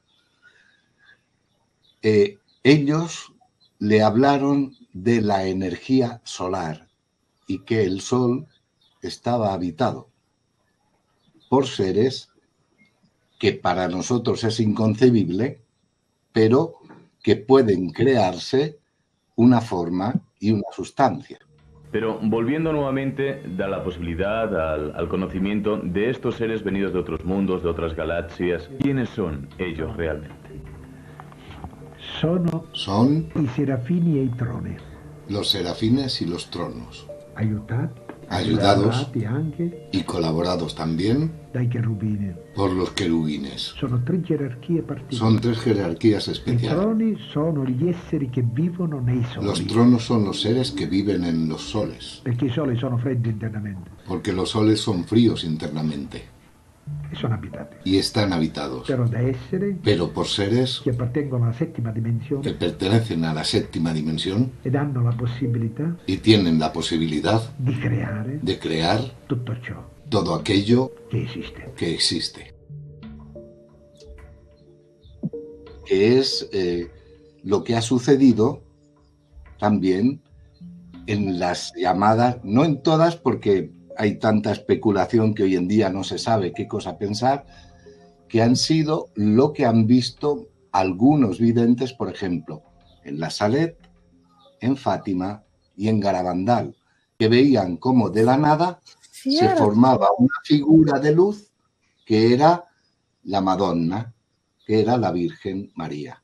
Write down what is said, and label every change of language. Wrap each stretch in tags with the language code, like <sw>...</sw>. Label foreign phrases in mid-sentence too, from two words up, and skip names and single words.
<es>ellos le hablaron de la energía solar y que el Sol estaba habitado por seres que para nosotros es inconcebible, pero que pueden crearse una forma y una sustancia. Pero volviendo nuevamente, da la posibilidad al conocimiento de estos seres venidos de otros mundos, de otras galaxias. ¿Quiénes son ellos realmente? Son</es> <it>i serafini e i troni.</it> <es>Los serafines y los tronos. Ayudados anche y colaborados también</es> <it>dai cherubini.</it> <es>por los querubines.</es> <it>Sono tre gerarchie particolari.</it> <es>Son tres jerarquías</es> <it>I</it> <es>especiales.</es> <it>troni sono gli esseri che vivono nei soli.</it> <es>Los tronos son los seres que viven en los soles,</es> <it>Perché i soli sono freddi internamente</it> <es>porque los soles son fríos internamente</es> <it>e sono abitati.</it> <es>y están habitados,</es> <it>Però da esseri</it> <es>pero por seres</es> <it>che appartengono alla settima dimensione</it> <es>que pertenecen a la séptima dimensión</es> <it>ed hanno la possibilità</it> <es>y tienen la posibilidad</es> <it>di creare</it> <es>de crear</es> <it>tutto ciò</it> <es>todo aquello</es> <it>che esiste.</it> <es>que existe. Que es lo que ha sucedido también en las llamadas, no en todas porque hay tanta especulación que hoy en día no se sabe qué cosa pensar, que han sido lo que han visto algunos videntes, por ejemplo, en la Salet, en Fátima y en Garabandal, que veían cómo de la nada se formaba una figura de luz que era la Madonna, que era la Virgen María.</es>